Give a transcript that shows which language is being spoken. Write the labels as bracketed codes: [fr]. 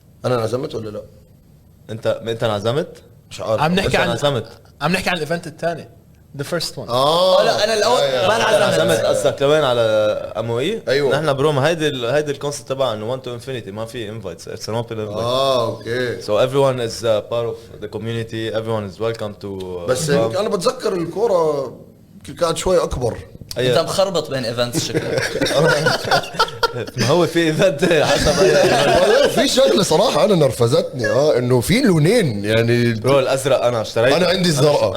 [ar] انا انعزمت ولا لا انت انعزمت مش عارف عم نحكي عن انعزمت عم نحكي عن الايفنت الثاني. [en] The first one. [ar] لا انا الاول ما انعزمت انعزمت قصدك لوين على اموي أيوة. نحن بروما هيدي الكونسيبت تبع انه 1 تو انفينيتي ما في انفايتس اتس ان اوبن انفايت اوكي [en] so everyone is part of the community everyone is welcome to [ar] بس انا بتذكر الكوره كانت شوي اكبر انت مخربط بين ايفنتس شكلك ما هو في ايفنت حسب أي- في شغله صراحه انا نرفزتني انه في لونين يعني برو الازرق انا اشتريته انا عندي الزرقاء